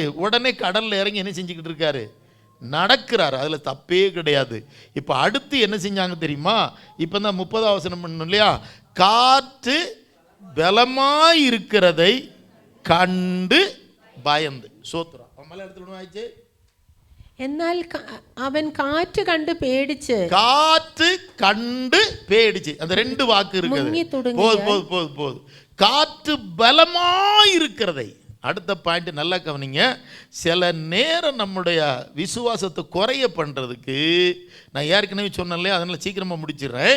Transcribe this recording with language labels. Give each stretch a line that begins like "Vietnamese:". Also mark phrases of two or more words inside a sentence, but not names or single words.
Tamil: உடனே கடலில் இறங்கி என்ன செஞ்சுக்கிட்டு இருக்காரு? நடக்கிறார். அதில் தப்பே கிடையாது. இப்போ அடுத்து என்ன செஞ்சாங்க தெரியுமா? இப்போ தான் 30ஆம் வசனம் பண்ணணும் இல்லையா? காற்று பலமாயிருக்கிறதை கண்டு பயந்து. சோத்ரா மலையாளத்தில் ஆயிடுச்சு.
Malayalam: എന്നാൽ അവൻ കാറ്റ് കണ്ട് പേടിച്ച്, കാറ്റ് കണ്ട് പേടിച്ച്.
Tamil: அந்த 2 வாக்கு இருக்குது. போது காற்று பலமாயிருக்கிறதை. அடுத்த பாயிண்ட் நல்லா கவனிங்க. சில நேரம் நம்முடைய விசுவாசத்தை குறைய பண்ணுறதுக்கு, நான் ஏற்கனவே சொன்னேன், அதனால் சீக்கிரமாக முடிச்சிடுறேன்.